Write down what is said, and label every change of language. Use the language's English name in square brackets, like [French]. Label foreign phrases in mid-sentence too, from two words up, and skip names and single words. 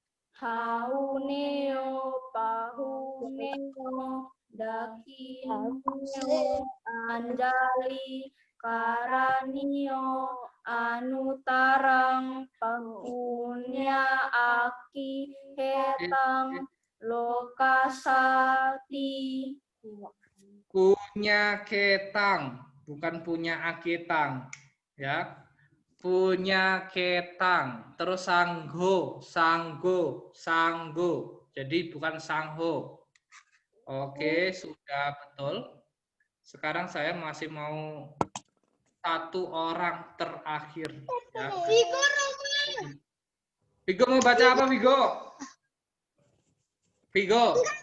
[Pali] Hauneo Pahuneo Dakineo Anjali Karanio Anutarang Pangpunya Aki Hetang Lokasati. Punya ketang, [Indonesian] bukan [Pali] punya aketang, [Indonesian] ya. [Pali] Punya ketang, terus sangho, sanggo, sanggo. [Indonesian] Jadi bukan sangho. Oke, sudah betul. Sekarang saya masih mau satu orang terakhir. Ya. Vigo mau baca apa, Vigo? Vigo.